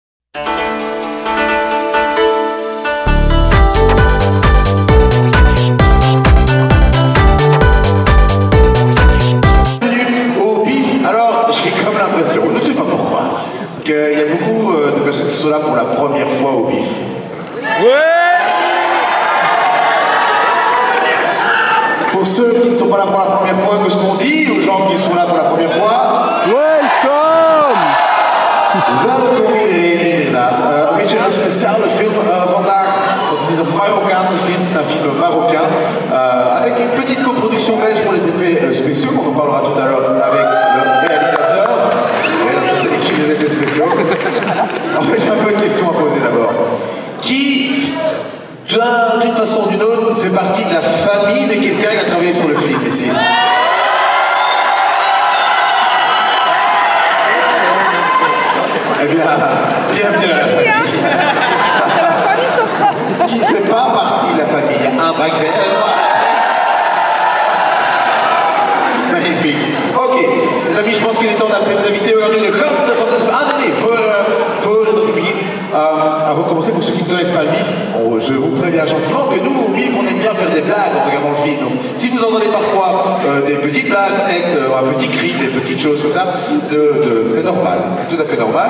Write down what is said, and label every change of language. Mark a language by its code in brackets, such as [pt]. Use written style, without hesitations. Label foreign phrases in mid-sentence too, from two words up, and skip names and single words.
[fr] Il y a beaucoup de personnes qui sont là pour la première fois au BIF. Ouais. Pour ceux qui ne sont pas là pour la première fois, que ce qu'on dit aux gens qui sont là pour la première fois? [en] Welcome! [nl] Welkom iedereen, inderdaad. Een beetje een speciale film vandaag. Want het is een Marokkaanse film, [fr] c'est un film marocain. Avec une petite coproduction belge pour les effets spéciaux. On en parlera tout à l'heure avec le réalisateur. C'est écrit les effets spéciaux. En fait, j'ai un peu de questions à poser d'abord. Qui, d'une façon ou d'une autre, fait partie de la famille de quelqu'un qui a travaillé sur le film ici? Eh bien, bienvenue à la famille. C'est la famille Sopra. Qui ne fait pas partie de la famille? Un bac vert. Magnifique. Ok, les amis, je pense qu'il est temps d'appeler nos invités aujourd'hui de [nl] Gast van de Spa. Attendez, voor het begin. [fr] Avant de commencer, pour ceux qui ne connaissent pas le BIF, je vous préviens gentiment que nous, au BIF, on aime bien faire des blagues en regardant le film. Donc, si vous entendez parfois des petites blagues, un petit cri, des petites choses comme ça, c'est normal, c'est tout à fait normal.